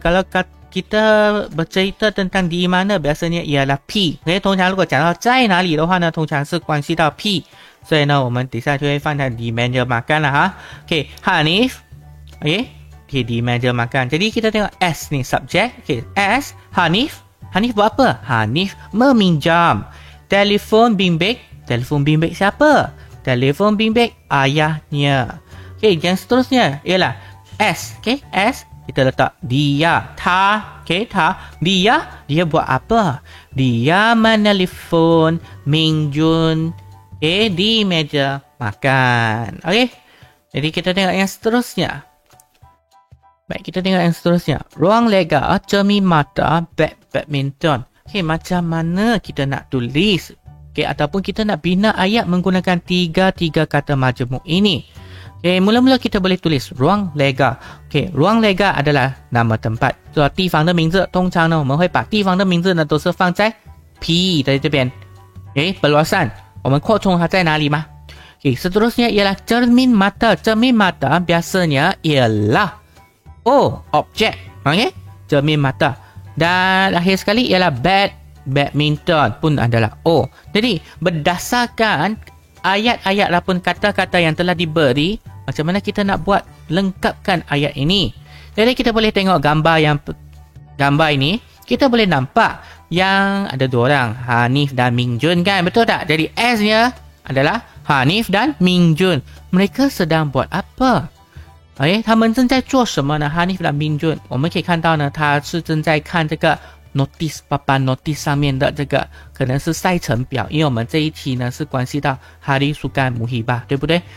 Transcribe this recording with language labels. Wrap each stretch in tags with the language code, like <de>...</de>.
<ms>Kalau kita bercerita tentang di mana, biasanya ialah P.</ms> <zh>Okey, 通常如果讲到在哪里的话呢，通常是关系到 P。所以呢，我们底下就会放在 di meja makan 了哈。</zh> <ms>Okey, Hanif. Okey, di meja makan. Jadi kita tengok S ni subjek. Okay, S, Hanif. Hanif buat apa? Hanif meminjam telefon bimbit. Telefon bimbit siapa? Telefon bimbit ayahnya. Okay, yang seterusnya ialah S. Okay, S kita letak dia. Ta. Okay, ta. Dia buat apa? Dia menelefon Mingjun. Okay, di meja makan. Okay, jadi kita tengok yang seterusnya. Baik, kita tengok yang seterusnya. Ruang lega, cermin mata, badminton. Okay, macam mana kita nak tulis? Okay, ataupun kita nak bina ayat menggunakan tiga kata majmuk ini. Okay, mula-mula kita boleh tulis ruang lega. Okay, ruang lega adalah nama tempat.</ms> <zh>So, 地方的名字，通常呢，我们会把地方的名字呢，都是放在 P 在这边。 Okay, perluasan， 我们扩充它在哪里吗？</zh> <ms>Okay, seterusnya ialah cermin mata. Cermin mata biasanya ialah objek. Okay? Cermin mata. Dan akhir sekali ialah badminton pun adalah O. Jadi berdasarkan ayat-ayat ataupun kata-kata yang telah diberi, macam mana kita nak buat lengkapkan ayat ini. Jadi kita boleh tengok gambar ini. Kita boleh nampak yang ada dua orang, Hanif dan Mingjun kan? Betul tak? Jadi S-nya adalah Hanif dan Mingjun. Mereka sedang buat apa?</ms> <zh>他们正在做什么呢？ Hanif 和 Mingjun， 我们可以看到呢，他是正在看这个 notice papan notice 上面的这个可能是赛程表，因为我们这一题呢是关系到 Hari Sukan Muhibah， 对不对？</zh>